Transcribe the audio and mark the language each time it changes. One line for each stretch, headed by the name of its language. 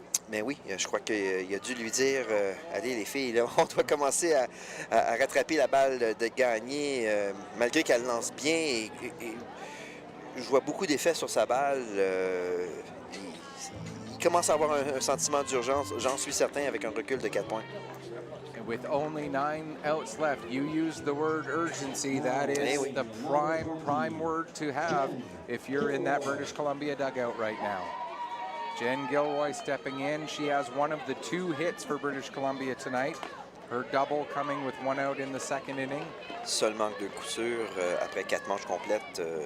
French: Mais oui, je crois qu'il a dû lui dire allez les filles, là, on doit commencer à rattraper la balle de gagner, malgré qu'elle lance bien. Et je vois beaucoup d'effets sur sa balle. Il commence à avoir un sentiment d'urgence, j'en suis certain, avec un recul de 4 points.
English: With only 9 outs left, you use the word urgency. That is the prime word to have if you're in that British Columbia dugout right now. Jen Gilroy stepping in. She has one of the 2 hits for British Columbia tonight. Her double coming with 1 out in the 2nd inning.
French: Seul manque de coup sûr après 4 manches complètes.